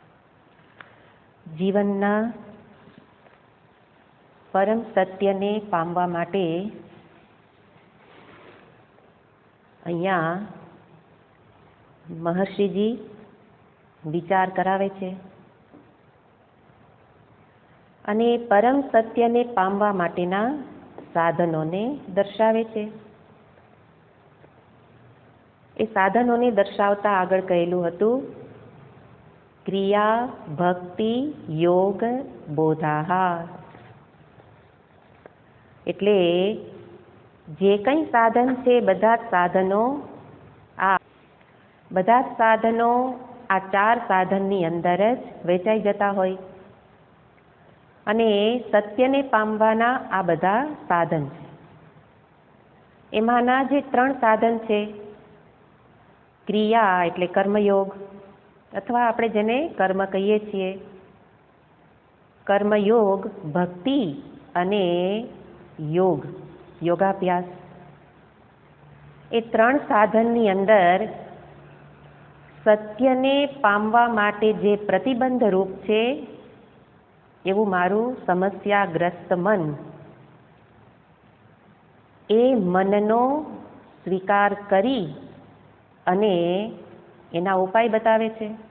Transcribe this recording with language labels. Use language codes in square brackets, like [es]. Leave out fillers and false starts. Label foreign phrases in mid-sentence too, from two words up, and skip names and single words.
[gu] જીવનના પરમ સત્યને પામવા માટે અહીંયા મહર્ષિજી વિચાર કરાવે છે અને પરમ સત્યને પામવા માટેના સાધનોને દર્શાવે છે। એ સાધનોને દર્શાવતા આગળ કહેલું હતું ક્રિયા ભક્તિ યોગ બોધાહાર। એટલે જે કંઈ સાધન છે બધા સાધનો આ ચાર સાધનની અંદર જ વહેંચાઈ જતા હોય અને સત્યને પામવાના આ બધા સાધન છે। એમાંના જે ત્રણ સાધન છે ક્રિયા એટલે કર્મયોગ અથવા આપણે જેને કર્મ કહીએ છીએ, કર્મયોગ, ભક્તિ અને યોગ યોગાભ્યાસ। એ ત્રણ સાધનની અંદર સત્યને પામવા માટે જે પ્રતિબંધ રૂપ છે એવું મારું સમસ્યાગ્રસ્ત મન એ મનનો સ્વીકાર કરી અને એના ઉપાય બતાવે છે।